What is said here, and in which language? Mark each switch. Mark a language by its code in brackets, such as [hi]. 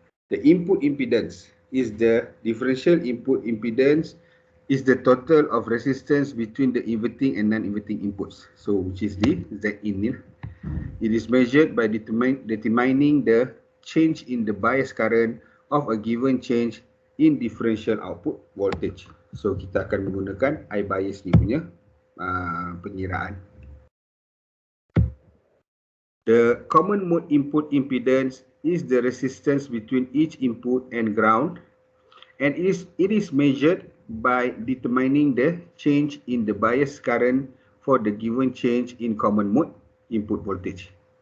[en] The input impedance is the differential input impedance is the total of resistance between the inverting and non-inverting inputs. So which is the Zin. It is measured by determining the change in the bias current of a given change in differential output voltage. [ms] So kita akan menggunakan I bias ni punya pengiraan. [en] The common mode input impedance is the resistance between each input and ground, and it is measured by determining the change in the bias current for the given change in common mode input voltage.